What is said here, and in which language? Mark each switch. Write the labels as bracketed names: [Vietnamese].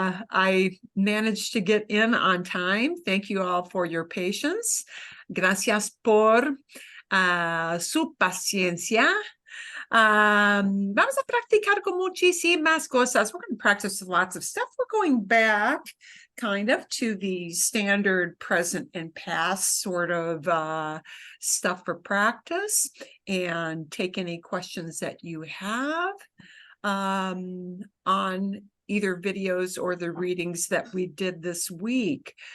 [English] I managed to get in on time. Thank you all for your patience. [Spanish] Gracias por su paciencia. Vamos a practicar con muchísimas cosas. [English] We're going to practice lots of stuff. We're going back kind of to the standard present and past sort of stuff for practice, and take any questions that you have on either videos or the readings that we did this week.